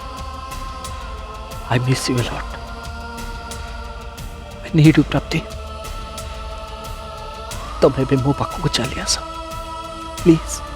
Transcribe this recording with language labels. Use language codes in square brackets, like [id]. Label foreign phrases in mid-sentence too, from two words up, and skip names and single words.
[en] I miss you a lot I need you प्राप्ति तुम [or] ଏବେ ମୋ ପାଖକୁ ଚାଲି ଆସ ପ୍ଲିଜ